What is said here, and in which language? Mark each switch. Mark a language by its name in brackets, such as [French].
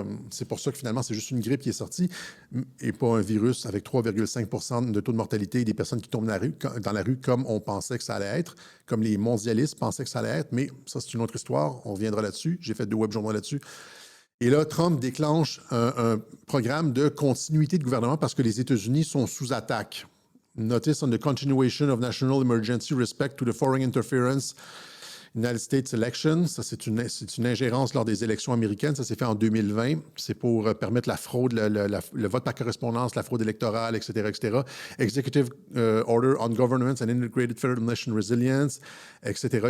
[French] C'est pour ça que finalement, c'est juste une grippe qui est sortie et pas un virus avec 3,5 % de taux de mortalité et des personnes qui tombent dans la rue comme on pensait que ça allait être, comme les mondialistes pensaient que ça allait être. Mais ça, c'est une autre histoire. On reviendra là-dessus. J'ai fait 2 webjournaux là-dessus. Et là, Trump déclenche un programme de continuité de gouvernement parce que les États-Unis sont sous attaque. [English] Notice on the continuation of national emergency respect to the foreign interference United States election. [French] Ça, c'est une ingérence lors des élections américaines. Ça s'est fait en 2020. C'est pour permettre la fraude, le vote par correspondance, la fraude électorale, etc., etc. [English] Executive Order on Governance and Integrated Federal Nation Resilience, etc.